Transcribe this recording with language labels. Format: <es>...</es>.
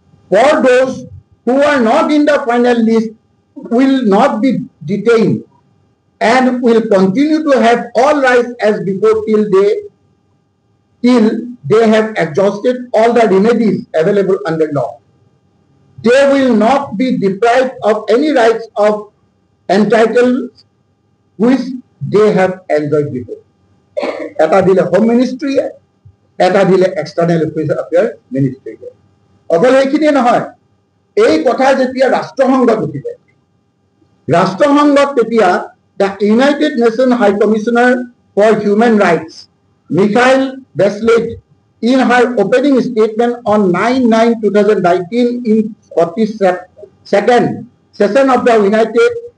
<en>For those who are not in the final list will not be detained and will continue to have all rights as before till they have exhausted all the remedies available under law. They will not be deprived of any rights of entitlements which they have enjoyed before.</en> <as>এটা দিলে home মিনিষ্ট্ৰীয়ে, এটা দিলে external affairs মিনিষ্ট্ৰীয়ে। অকল এইখিনিয়ে নহয়, এই কথা যেতিয়া ৰাষ্ট্ৰসংঘত উঠিলে, ৰাষ্ট্ৰসংঘত তেতিয়া the United nation high commissioner for human rights Mikhail bracelet</as> <en>in her opening statement on 9/9/2019 in 42nd session of the United</en>